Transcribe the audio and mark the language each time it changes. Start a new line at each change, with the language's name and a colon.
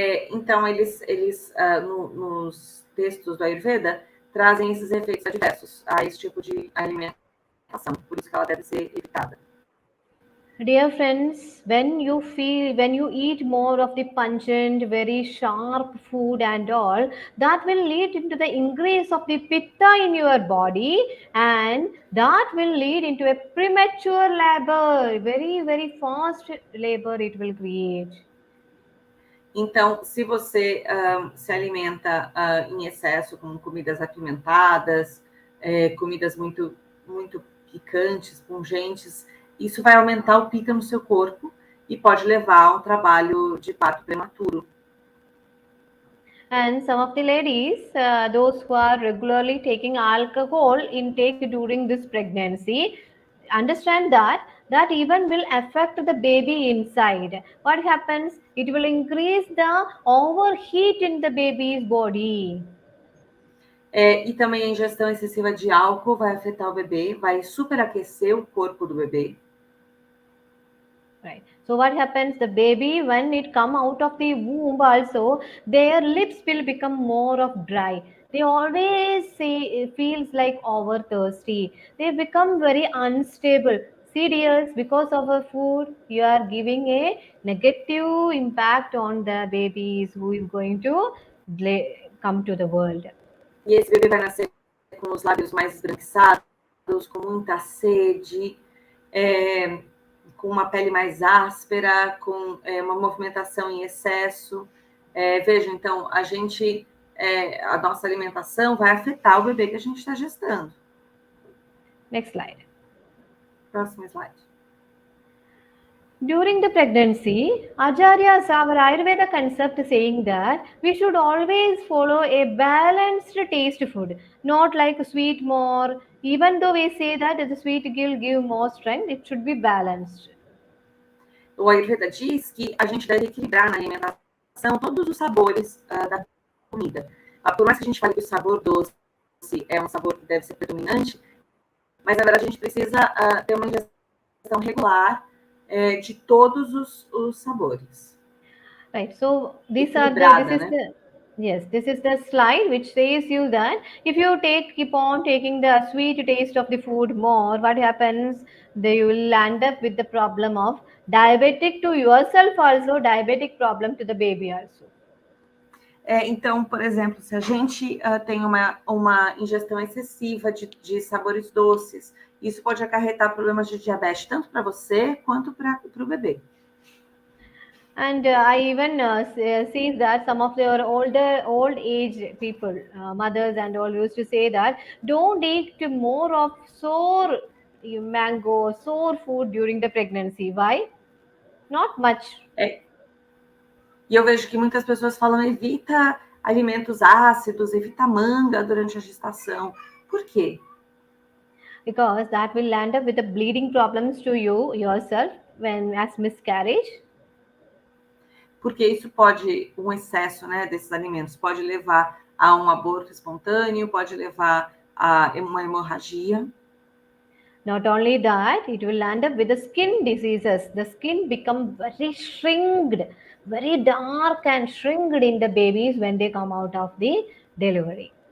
Portuguese: Então, eles nos textos do Ayurveda trazem esses efeitos adversos a esse tipo de alimentação, por isso que ela deve ser evitada.
English: Dear friends, when you eat more of the pungent, very sharp food and all, that will lead into the increase of the pitta in your body, and that will lead into a premature labor, very, very fast labor it will create.
Portuguese: Então, se você se alimenta em excesso com comidas apimentadas, comidas muito, muito picantes, pungentes, isso vai aumentar o pitta no seu corpo e pode levar a um trabalho de parto prematuro.
English: And some of the ladies, those who are regularly taking alcohol intake during this pregnancy, understand that even will affect the baby inside. What happens? It will increase the overheat in the baby's body.
Portuguese: E também a ingestão excessiva de álcool vai afetar o bebê, vai superaquecer o corpo do bebê.
English: Right. So what happens? The baby, when it come out of the womb also, their lips will become more of dry. They always say it feels like over thirsty. They become very unstable. See dears, because of a food, you are giving a negative impact on the babies who is going to come to the world.
Portuguese: E esse bebê vai nascer com os lábios mais esbranquiçados, com muita sede, com uma pele mais áspera, com uma movimentação em excesso. Vejam, então, a nossa alimentação vai afetar o bebê que a gente está gestando.
English: Next slide.
Portuguese: Próximo slide.
English: During the pregnancy, Acharyas, our Ayurveda concept saying that we should always follow a balanced taste food, not like sweet more. Even though we say that the sweet will give more strength, it should be balanced.
Portuguese: O Ayurveda diz que a gente deve equilibrar na alimentação todos os sabores da comida. Por mais que a gente fale que o sabor doce é um sabor que deve ser predominante, mas na verdade a gente precisa ter uma ingestão regular de todos os sabores.
English: Right. So these Yes, this is the slide which says you that if you keep on taking the sweet taste of the food more, what happens? You will end up with the problem of diabetic to yourself also, diabetic problem to the baby also.
Portuguese: Então, por exemplo, se a gente tem uma ingestão excessiva de sabores doces, isso pode acarretar problemas de diabetes tanto para você quanto para o bebê.
English: And I even see that some of their old age people, mothers and all, used to say that don't eat more of sour mango, sour food during the pregnancy. Why? Not much.
Portuguese: E eu vejo que muitas pessoas falam evita alimentos ácidos, evita manga durante a gestação. Por quê?
English: Because that will end up with the bleeding problems to yourself as miscarriage.
Portuguese: Porque isso pode, um excesso, né, desses alimentos pode levar a um aborto espontâneo, pode levar a uma hemorragia.
English: Not only that, it will end up with the skin diseases. The skin become very shrinked, very dark and shrinked in the babies when they come out of the delivery.